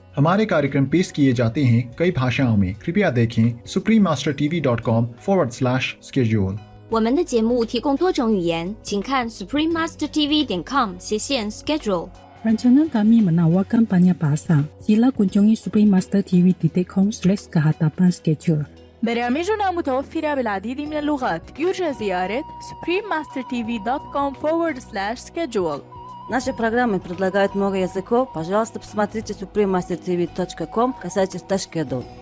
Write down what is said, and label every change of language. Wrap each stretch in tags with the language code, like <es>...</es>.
<hi>हमारे कार्यक्रम पेश किए जाते हैं कई भाषाओं में। कृपया देखें suprememastertv.com/schedule。</hi> <zh>我们的节目提供多种语言，请看 suprememastertv.com/schedule。</zh> <ms>Rancangan kami menawarkan banyak bahasa. Sila kunjungi suprememastertv.com/kehadapan-schedule.</ms> <ar>برامجنا متوفرة بالعديد من اللغات. يرجى زيارة suprememastertv.com/schedule.</ar> <ru>Наши программы предлагают много языков. Пожалуйста, посмотрите suprememastertv.com/schedule.</ru>